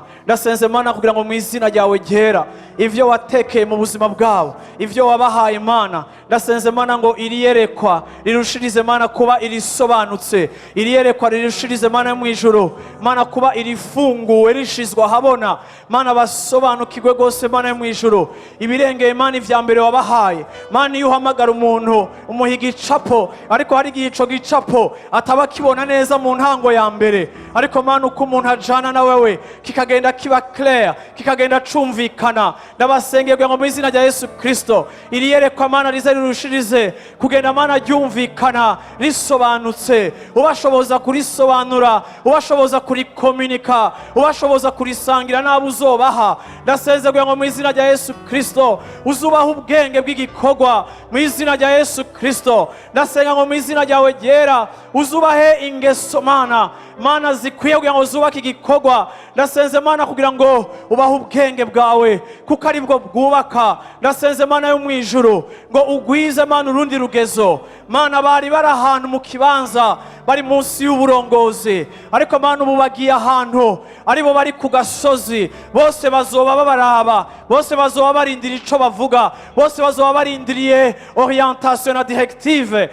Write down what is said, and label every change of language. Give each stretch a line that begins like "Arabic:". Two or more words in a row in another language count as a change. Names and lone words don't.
Rundi: Ndasenze Mana kugira ngo mu izina ryawe ryera ivyo watekeye mu buzima bwabo, ivyo wabahaye Mana, ndasenze Mana ngo iriyerekwa rirushirize Mana kuba irisobanutse, iriyerekwa rirushirize Mana yo mwijuru Mana kuba irifunguwe rishizwa habona Mana, basobanukirwe gose Mana yo mwijuru ibirengeye Mana ivya mbere wabahaye. Mana iyo uhamagara umuntu umuha igicapo, ariko hari igihe ico gicapo ataba kibona neza mu ntango ya mbere, ariko Mana uko umuntu ajana na wewe kikagenda kiba clear, kikagenda cumvikana. Ndabasengeye ngo mu izina rya Yesu Kristo iriyerekwa Mana rize rirushirize kugenda Mana ryumvikana risobanutse, ubashoboza kurisobanura, ubashoboza kurikomunika, ubashoboza kurisangira n'abo uzobaha. Ndasenze ngo mu izina rya Yesu Kristo uzubaha ubwenge bw'igikorwa mu izina rya Yesu Kristo. Ndasenga ngo mu izina ryawe ryera uzubahe ingeso Mana, Mana zikwiye kugira ngo zubake igikorwa. Ndasenze Mana kugira ngo ubahe ubwenge bwawe kuko ari bwo bwubaka. Ndasenze Mana yo mwijuru ngo ugwize Mana urundi rugezo. Mana bari bari ahantu mu kibanza bari munsi y'uburongozi, ariko Mana ubu bagiye ahantu aribo bari ku gasozi, bose bazoba babaraba, bose bazoba barindira ico bavuga, bose bazoba barindiriye orientation na directive.